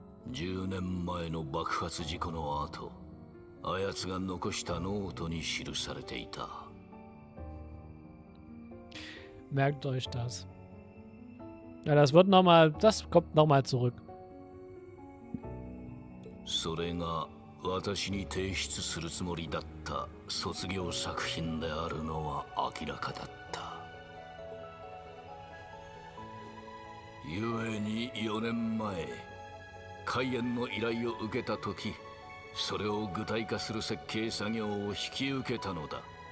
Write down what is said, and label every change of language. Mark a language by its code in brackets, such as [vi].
[ja] 10年前の爆発事故の後、あやつが残したノートに記されていた。 [de] Merkt euch das. Ja, das kommt nochmal zurück. [ja] それが私に提出するつもりだった卒業作品であるのは明らかだった。故に4年前、開演の依頼を受けた時、それを具体化する設計作業を引き受けたのだ。